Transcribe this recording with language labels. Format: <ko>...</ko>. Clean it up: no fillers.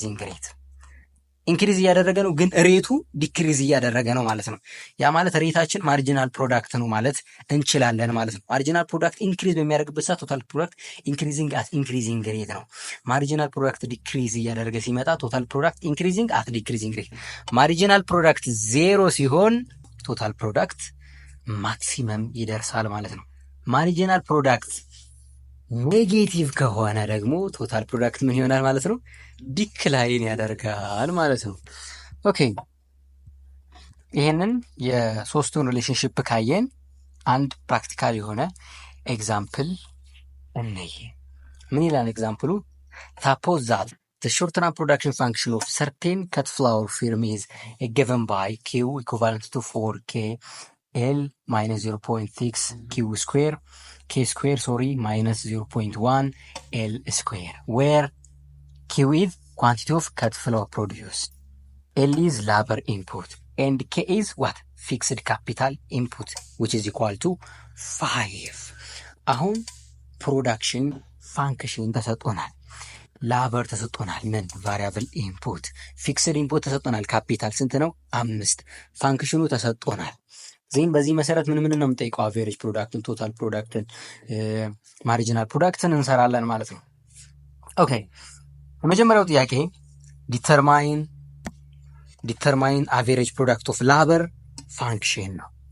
<am>ሬት ኢንክሪዝ እያደረገ ነው፣ ግን ሬቱ ዲክሪዝ እያደረገ ነው ማለት ነው። ያ ማለት ሬታችን ማርጂናል ፕሮዳክት ነው ማለት እንችላለን ማለት ነው። ማርጂናል ፕሮዳክት ኢንክሪዝ በሚያደርግበት ሰዓት</am> <en>ቶታል ፕሮዳክት ኢንክሪዚንግ አት ኢንክሪዚንግ ሬት</en> <am>ነው። ማርጂናል ፕሮዳክት ዲክሪዝ እያደረገ ሲመጣ</am> <en>ቶታል ፕሮዳክት ኢንክሪዚንግ አት ዲክሪዚንግ ሬት።</en> <am>ማርጂናል ፕሮዳክት ዜሮ ሲሆን ቶታል ፕሮዳክት ማክሲመም ይደርሳል ማለት ነው። ማርጂናል ፕሮዳክት ኔጌቲቭ ከሆነ ደግሞ ቶታል ፕሮዳክት ምን ይሆናል ማለት ነው? ዲክላይን ያደርጋል ማለት ነው። ኦኬ ይሄንን የሶስቱን ሪሌሽንሽፕ ካየን አንድ ፕራክቲካል የሆነ ኤግዛምፕል እንይ። ምን ይላል ኤግዛምፕሉ?</am> <en>suppose that the short term production function of certain cut flour firm is given by Q equivalent to 4K L minus 0.6 Q square k square minus 0.1 L square, where Q is quantity of cut flour produced, L is labor input, and K is what? Fixed capital input, which is equal to 5.</en> <am>አሁን ፕሮዳክሽን ፋንክሽን ተሰጥቶናል። ላበር ተሰጥቶናል። ምን? ቫሪያብል ኢንፑት። ፊክስድ ኢንፑት ተሰጥቶናል። ካፒታል ስንት ነው? 5። ፋንክሽኑ ተሰጥቶናል። ዜን በዚህ መሰረት ምን ነው የምንጠይቀው? አቬሬጅ ፕሮዳክትን፣ ቶታል ፕሮዳክትን፣ ማርጂናል ፕሮዳክትን እንሰራለን ማለት ነው። ኦኬ የመጀመሪያው ጥያቄ</am> <en>ዲተርማይን አቬሬጅ ፕሮዳክት ኦፍ ላበር ፋንክሽን</en> <am>ነው።</am>